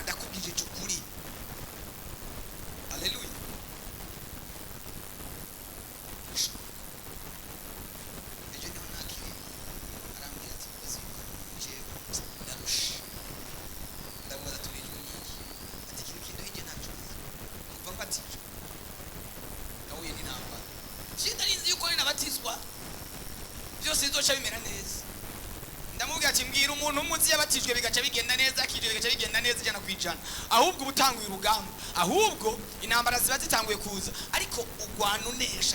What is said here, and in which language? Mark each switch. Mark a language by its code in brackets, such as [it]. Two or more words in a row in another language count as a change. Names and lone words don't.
[rn] Ndakubwije cyukuri. Haleluya. Ejo niho nakiri arambwira ati bazima jewe ndarusha ndamubaza turijwe n'iki ati kintu kindo hije naco kuva mbatijwe nahuye n'intambara. Je ndarinzi yuko ninabatizwa byose bizoca bimera neza. Ndamubwira ati mbwira umuntu umuzi yabatijwe bigaca bigenda neza, akijwe bigaca bigenda neza ijana kwijana. Ahubwo ubutanguye urugamba, ahubwo intambara ziba zitanguye kuza, ariko ugwana unesha.